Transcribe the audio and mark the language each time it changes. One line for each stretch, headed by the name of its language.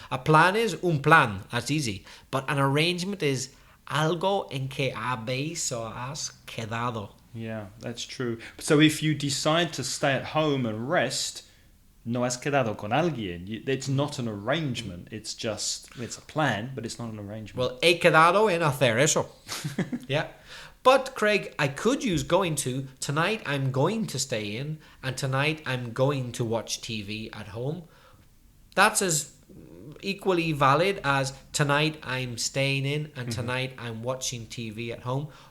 English: A plan is un plan. That's easy. But an arrangement is
Spanish: algo en que habéis o has quedado.
English: Yeah, that's true. So if you decide to stay at home and rest,
Spanish: no has quedado con alguien.
English: It's not an arrangement. It's a plan, but it's not an arrangement.
Spanish: Well, he quedado en hacer eso.
English: Yeah. But, Craig, I could use going to. Tonight I'm going to stay in, and tonight I'm going to watch TV at home. That's as equally valid as tonight I'm staying in, and tonight I'm watching TV at home.